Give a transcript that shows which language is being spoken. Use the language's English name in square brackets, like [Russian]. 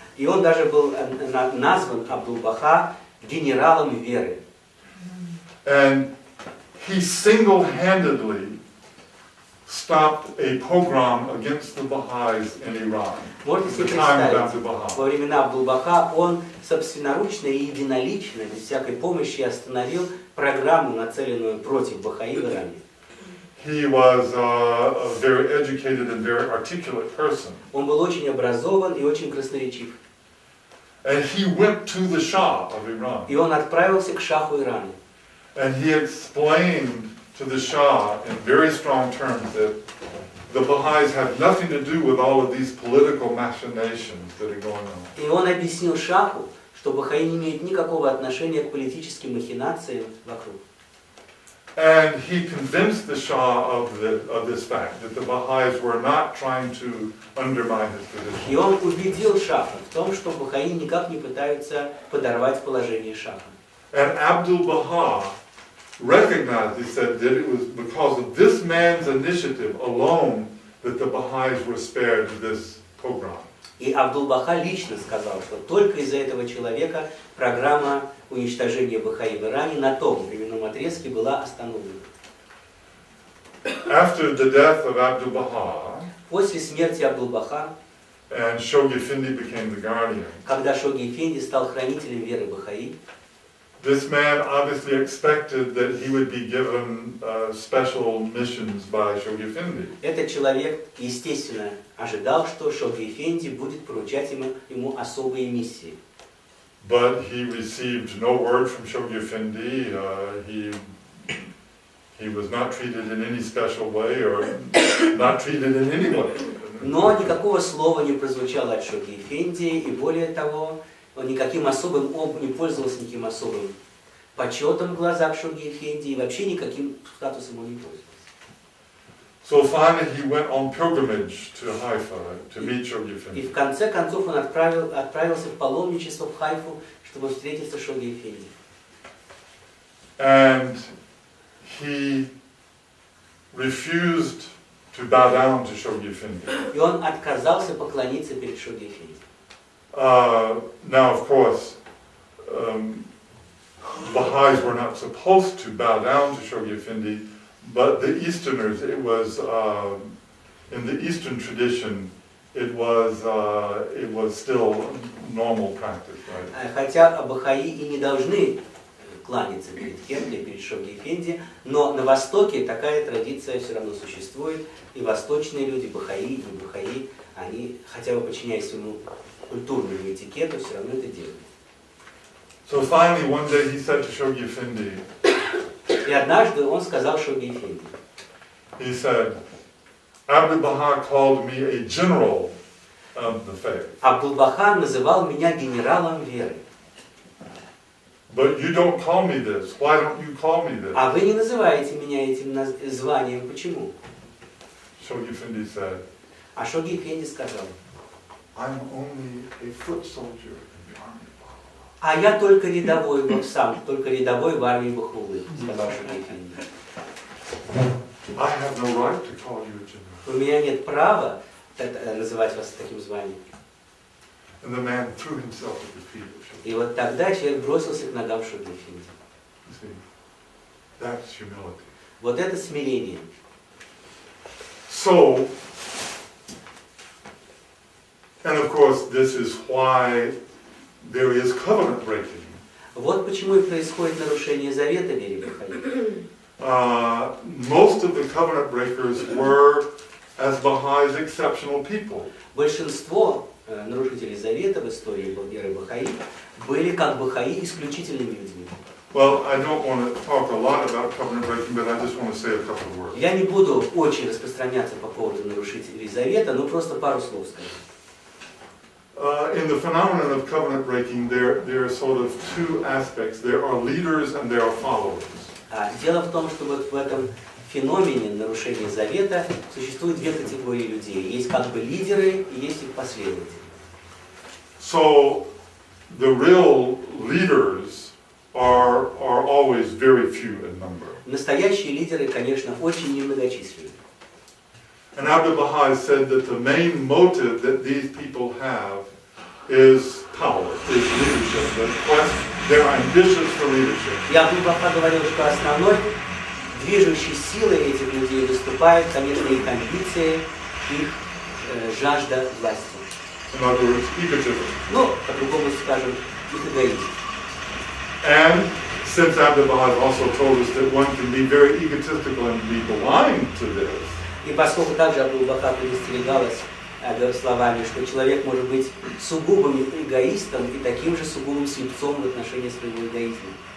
[Russian] И он даже был назван Абдул-Баха генералом веры. [English] And he single-handedly stopped a pogrom against the Baha'is in Iran. [Russian] Можете себе [English] At the time of [Russian] представить, [English] Abdu'l-Baha. [Russian] во времена Абдул-Баха он собственноручно и единолично, без всякой помощи, остановил программу, нацеленную против Бахаи в Иране. [English] He was a very educated and very articulate person. [Russian] Он был очень образован и очень красноречив. [English] And he went to the Shah of Iran. [Russian] И он отправился к шаху Ирана. [English] And he explained to the Shah in very strong terms that the Baha'is have nothing to do with all of these political machinations that are going on. [Russian] И он объяснил шаху, что Бахаи не имеют никакого отношения к политическим махинациям вокруг. [English] And he convinced the Shah of this fact, that the Baha'is were not trying to undermine his position. [Russian] И он убедил шаха в том, что Бахаи никак не пытаются подорвать положение шаха. [English] And Abdu'l-Baha recognized, he said, that it was because of this man's initiative alone that the Baha'is were spared this pogrom. [Russian] И Абдул-Баха лично сказал, что только из-за этого человека программа уничтожения Бахаи в Иране на том временном отрезке была остановлена. [English] After the death of Abdu'l-Baha, [Russian] После смерти Абдул-Баха, [English] and Shoghi Effendi became the guardian, [Russian] когда Шоги Эфенди стал хранителем веры Бахаи, [English] this man obviously expected that he would be given special missions by Shoghi Effendi. [Russian] этот человек, естественно, ожидал, что Шоги Эфенди будет поручать ему особые миссии. [English] But he received no word from Shoghi Effendi. He was not treated in any special way or not treated in any way. [Russian] Но никакого слова не прозвучало от Шоги Эфенди, и более того, он никаким особым не пользовался никаким особым почетом в глазах Шоги Эфенди, и вообще никаким статусом он не пользовался. [English] So finally he went on pilgrimage to Haifa to meet Shoghi [Russian] И [English] Effendi. [Russian] в конце концов он отправился в паломничество в Хайфу, чтобы встретиться с Шоги Эфенди. [English] And he refused to bow down to Shoghi Effendi. [Russian] И он отказался поклониться перед Шоги Эфенди. [English] Now, of course, Baha'is were not supposed to bow down to Shoghi Effendi, but the Easterners, it was, in the Eastern tradition, it was still normal practice, right? [Russian] Хотя бахаи и не должны кланяться перед кем-то, перед Шоги Эфенди, но на Востоке такая традиция все равно существует, и восточные люди, бахаи, не бахаи, они, хотя бы подчиняясь своему культурному этикету, все равно это делают. [English] So finally, one day he said to Shoghi Effendi, [Russian] И однажды он сказал Шоги Эфенди, [English] he said, Abdu'l-Baha called me a general of the faith, [Russian] Абдул-Баха называл меня генералом веры. [English] but you don't call me this. Why don't you call me this? [Russian] А вы не называете меня этим званием, почему? [English] Shoghi Effendi said, [Russian] А Шоги Эфенди сказал, [English] I'm only a foot soldier in the army. [Russian] а я только рядовой только рядовой в армии Бахулы, сказал Шоги Эфенди. [English] I have no right to call you a general. [Russian] У меня нет права называть вас таким званием. [English] And the man threw himself at the feet of Shoghi. [Russian] И вот тогда человек бросился к ногам Шоги Эфенди. [English] You see, that's humility. [Russian] Вот это смирение. [English] So, and of course, this is why there is covenant breaking. [Russian] Вот почему и происходит нарушение завета в вере Бахаи. [English] Most of the covenant breakers were, as Baha'is, exceptional people. [Russian] Большинство нарушителей завета в истории веры Бахаи были как Бахаи исключительными людьми. [English] Well, I don't want to talk a lot about covenant breaking, but I just want to say a couple of words. [Russian] Я не буду очень распространяться по поводу нарушителей завета, но просто пару слов скажу. [English] In the phenomenon of covenant breaking, there are sort of two aspects. There are leaders and there are followers. [Russian] Дело в том, что вот в этом феномене нарушения завета существует две категории людей. Есть как бы лидеры и есть их последователи. [English] So the real leaders are always very few in number. [Russian] Настоящие лидеры, конечно, очень немногочисленны. [English] And Abdu'l-Baha said that the main motive that these people have is power, is leadership. They're ambitious for leadership. [Russian] И Абдул-Баха говорил, что основной движущей силой этих людей выступает, конечно, их амбиции, их жажда власти. [English] In other words, egotism. [Russian] Ну, по-другому скажем, их эгоизм. [English] And since Abdu'l-Baha also told us that one can be very egotistical and be blind to this, [Russian] И поскольку также Абдул-Баха предостерегалась словами, что человек может быть сугубым эгоистом и таким же сугубым слепцом в отношении своего эгоизма.